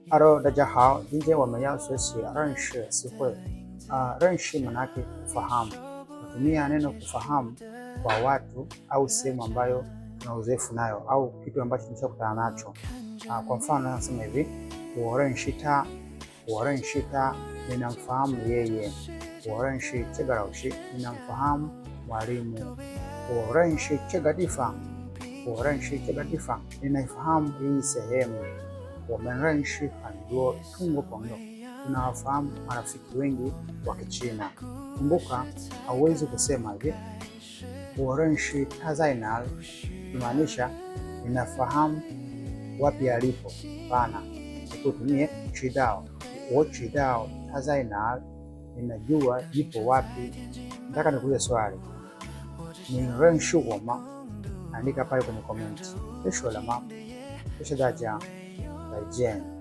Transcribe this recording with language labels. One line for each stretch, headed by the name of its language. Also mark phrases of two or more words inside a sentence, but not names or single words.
Chinese: Hello，大家好，今天我们要学习认识词汇。
Swahili: 认识 manake kufahamu. Natumia neno kufahamu kwa watu au sehemu ambayo tuna uzoefu nayo au kitu ambacho tumeshakutana nacho. Kwa mfano nasema hivi,
Chinese: 我认识他, 我认识他,
Swahili: ninamfahamu yeye.
Chinese: 我认识这个老师,
Swahili: ninamfahamu mwalimu.
Chinese: 我认识这个地方, 我认识这个地方,
Swahili: ninaifahamu hii sehemu.
Chinese: 我们认识很多中国朋友,
Swahili: tunawafahamu marafiki wengi wa Kichina. Kumbuka, hauwezi kusema hivi
Chinese: 我认识他在哪里,
Swahili: kumaanisha ninafahamu wapi alipo. Hapana, tutumie
Chinese: 知道, 我知道他在哪里,
Swahili: ninajua jipo wapi. Nataka nikuulize swali,
Chinese: 你认识我吗?
Swahili: Andika pale kwenye comment.
Chinese: 认识了吗? 谢谢大家。再见。